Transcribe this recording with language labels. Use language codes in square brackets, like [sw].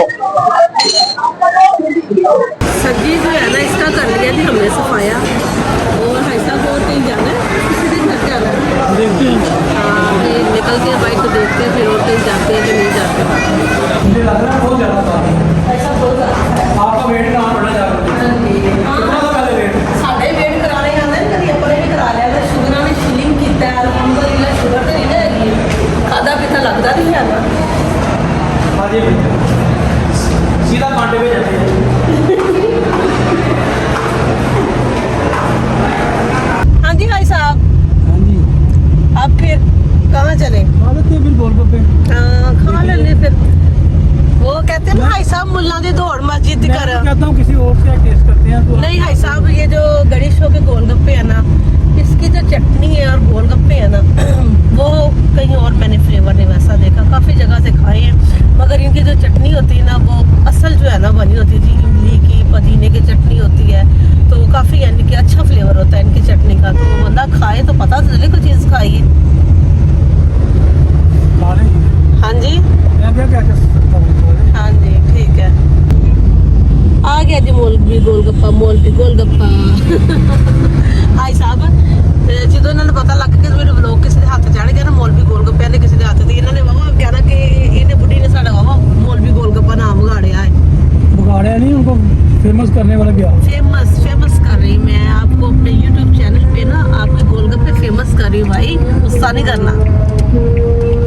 [hi] सब्जी जो है ना इसका कर लिया थी हमने सफाया, और ऐसा और कहीं जाना है, किसी दिन घर जाना है, देखते हैं। हाँ फिर निकल के बाइक को देखते हैं, फिर और कहीं जाते हैं कि नहीं जाते। मुझे लग रहा है बहुत ज़्यादा था ऐसा बहुत ज़्यादा आपका वेट कहाँ बढ़ा जा रहा है? कितना था पहले वेट? [pa] ਸਾਡੇ ਵੇਟ ਕਰਾਣੇ ਆਉਂਦੇ ਨੇ, ਕਦੀ ਆਪਾਂ ਨੇ ਵੀ ਕਰਾ ਲਿਆ, ਤਾਂ ਸ਼ੂਗਰਾਂ ਨੇ ਸ਼ਿਲਿੰਗ ਕੀਤਾ ਹੈ, ਅਲਹਮਦੁਲਿਲਾ ਸ਼ੂਗਰ ਤੇ ਨਹੀਂ ਨਾ ਹੈਗੀ, ਖਾਦਾ ਪੀਤਾ ਲੱਗਦਾ ਨਹੀਂ ਹੈਗਾ। [hi] हाँ जी सीधा कांटे पे जाते हैं। हाँ जी भाई साहब, हाँ जी अब फिर कहाँ चले? खा लेते हैं फिर गोलगप्पे। खा लेंगे फिर। वो कहते हैं ना भाई साहब [pa] मुल्ला दी दौड़ मस्जिद [hi] मैं कर। तो कहता हूँ किसी और से टेस्ट करते हैं तो नहीं भाई साहब, ये जो गणेश के गोलगप्पे है ना, इसकी जो चटनी है और गोलगप्पे है ना वो कहीं और मैंने फ्लेवर नहीं वैसा देखा, काफ़ी जगह से खाए हैं, मगर इनकी जो चटनी होती है ना वो असल जो है ना बनी होती है जी, इमली की पुदीने की चटनी होती है, तो काफ़ी यानी कि अच्छा फ्लेवर होता है इनकी चटनी का। तो बंदा खाए तो पता चले कोई चीज़ खाइए। खा लेंगे। हाँ जी मैं क्या कर सकता हूँ? हाँ जी ठीक है, आ गया जी मौलवी गोलगप्पा, मौलवी गोलगप्पा। [pa] भाई साहब ਜਦੋਂ ਇਹਨਾਂ ਨੂੰ ਪਤਾ ਲੱਗ ਗਿਆ ਕਿ ਮੇਰੇ ਵਲੋਗ ਕਿਸੇ ਦੇ ਹੱਥ ਚੜ ਗਿਆ ਨਾ, ਮੌਲਵੀ ਗੋਲਗੱਪਿਆਂ ਦੇ ਕਿਸੇ ਦੇ ਹੱਥ ਤੇ, ਇਹਨਾਂ ਨੇ ਵਾਵਾ ਕਹਿਣਾ ਕਿ ਇਹਨੇ ਬੁੱਢੀ ਨੇ ਸਾਡਾ ਵਾਵਾ ਮੌਲਵੀ ਗੋਲਗੱਪਾ ਨਾਮ ਵਿਗਾੜਿਆ है। [hi] बिगाड़े नहीं, उनको फेमस करने वाला क्या? फेमस कर रही मैं आपको अपने YouTube चैनल पे ना, आपके गोलगप्पे फेमस कर रही हूँ भाई, गुस्सा नहीं करना।